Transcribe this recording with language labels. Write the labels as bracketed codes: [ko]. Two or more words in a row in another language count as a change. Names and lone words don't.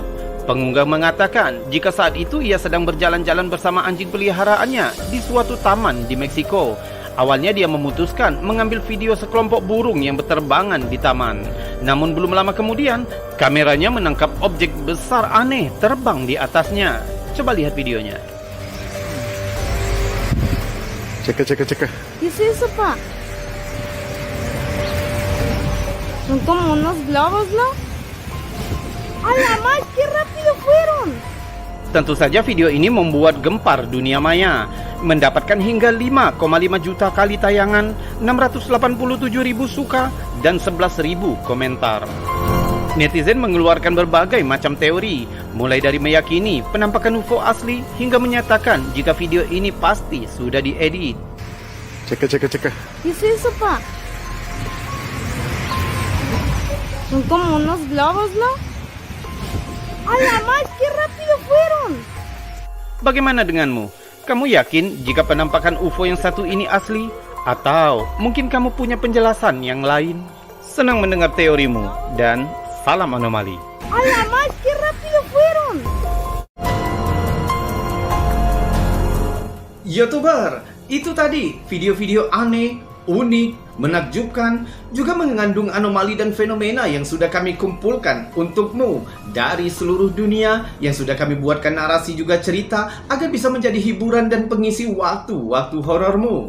[id] Pengunggah mengatakan jika saat itu ia sedang berjalan-jalan bersama anjing peliharaannya di suatu taman di Meksiko. Awalnya dia memutuskan mengambil video sekelompok burung yang berterbangan di taman. Namun belum lama kemudian, kameranya menangkap objek besar aneh terbang di atasnya. Coba lihat videonya. [es] Checa. ¿Qué es eso, pa? Son como unos globos, ¿no? ¡A la más! ¡Qué rápido fueron! [id] Tentu saja video ini membuat gempar dunia maya, mendapatkan hingga 5,5 juta kali tayangan, 687.000 suka, dan 11.000 komentar. Netizen mengeluarkan berbagai macam teori, mulai dari meyakini penampakan UFO asli hingga menyatakan jika video ini pasti sudah diedit. [es] Checa. ¿Qué es eso, pa? Son como unos globos, ¿no? ¡A la más! ¡Qué rápido fueron! [id] Bagaimana denganmu? Kamu yakin jika penampakan UFO yang satu ini asli? Atau mungkin kamu punya penjelasan yang lain? Senang mendengar teorimu, dan salam anomali. [es] ¡A la más! ¡Qué rápido fueron! [id] YouTuber, itu tadi video-video aneh, unik, menakjubkan, juga mengandung anomali dan fenomena yang sudah kami kumpulkan untukmu dari seluruh dunia, yang sudah kami buatkan narasi juga cerita agar bisa menjadi hiburan dan pengisi waktu-waktu horormu.